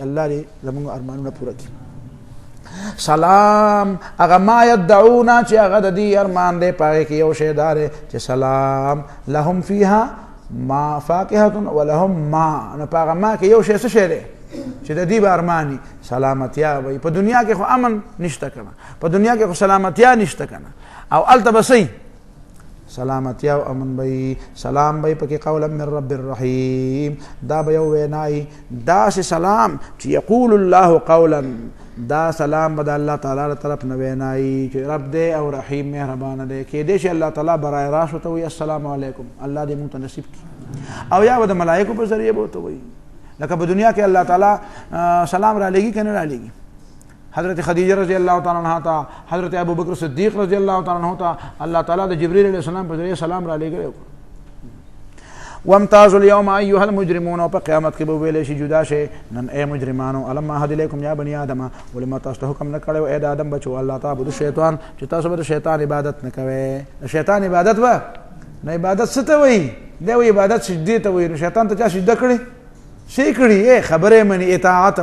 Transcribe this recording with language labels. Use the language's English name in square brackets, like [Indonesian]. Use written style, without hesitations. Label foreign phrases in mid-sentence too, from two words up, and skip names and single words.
[Pashto] الله دې زموږ ارمانونه پوره کړي. سلام، هغه [Arabic] ما یدعونا [Pashto] چې هغه د دې ارمان دی په هغې کې یو شی دا دی چې [Arabic] سلام لهم فیها ما فاکهة ولهم ما، [Pashto] نو په هغه ما کې یو شی څه شی دی چې د دې به ارماني سلامتیا وي. په دنیا کې خو امن نشته که نه، په دنیا کې خو سلامتیا نشته که نه، او هلته به څه سلامتیا او امن به. [Arabic] سلام [Pashto] به پکې [Arabic] قولا من رب الرحیم، [Pashto] دا به یو وینای داسې سلام چې [Arabic] یقول الله قولا، [Pashto] دا سلام به د الله تعالی طرف نه وینای چې رب دی او رحیم مهربانه دی. کېدای شي الله تعالی برای راست ورته وایي [Arabic] السلام علیکم، [Pashto] الله دې موږ ته نصیب کړي. او یا به د ملایکو په ذریعه به ورته وایي، لکه په دنیا کې الله تعالی سلام را لېږي که نه را لېږي. حضرت خدیجه [Arabic] رضی الله تعالی عنها [Pashto] ته، حضرت ابوبکر صدیق [Arabic] رضی الله تعالی عنه [Pashto] ته الله تعالی د جبرئیل [Arabic] علیه السلام [Pashto] په ذریعه سلام را لېږلی. [Arabic] وامتازوا اليوم ایها المجرمون، [Pashto] او په قیامت کې به ویلی شي جدا شئ نن ای مجرمانو. [Arabic] الم اعهد الیکم یا بني آدم، [Pashto] ولې ما تاسو ته حکم نه کړی و ای د آدم بچو [Arabic] الله تعبدوا شیطان، [Pashto] چې تاسو به د شیطان عبادت نه کوئ. د شیطان عبادت به نه، عبادت څه ته وایي؟ دا وی عبادت سجدې ته وایي. نو شیطان ته چا سجده کړې؟ شي کړي خبرې مني اطاعت.